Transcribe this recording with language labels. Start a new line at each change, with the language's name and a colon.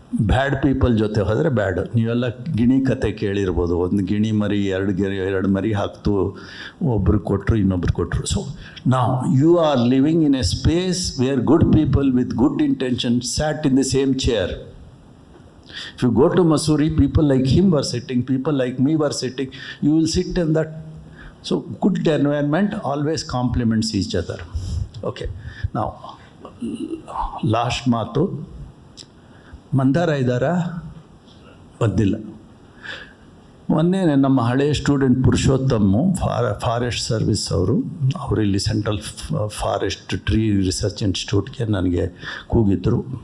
English: bad people
Kannada: ಜೊತೆ ಹೋದರೆ ಬ್ಯಾಡ್. ನೀವೆಲ್ಲ ಗಿಣಿ ಕತೆ ಕೇಳಿರ್ಬೋದು. ಒಂದು ಗಿಣಿ ಮರಿ 2 ಮರಿ ಹಾಕ್ತು, ಒಬ್ರು ಕೊಟ್ಟರು, ಇನ್ನೊಬ್ರು ಕೊಟ್ಟರು.
English: So ನಾವು you are living in a space where good people with good intention sat in the same chair. If you go to Mussoorie, people like him were sitting, people like me were sitting. You will sit in that. So good environment always complements each other. Okay. Now, last
Kannada: ಮಾತು, ಮಂದಾರ ಇದ್ದಾರಾ? ಬಂದಿಲ್ಲ. ಮೊನ್ನೆ ನಮ್ಮ ಹಳೆಯ student ಪುರುಷೋತ್ತಮ forest service ಅವರು ಇಲ್ಲಿ central forest tree research ಇನ್ಸ್ಟಿಟ್ಯೂಟ್ಗೆ ನನಗೆ ಕೂಗಿದ್ರು.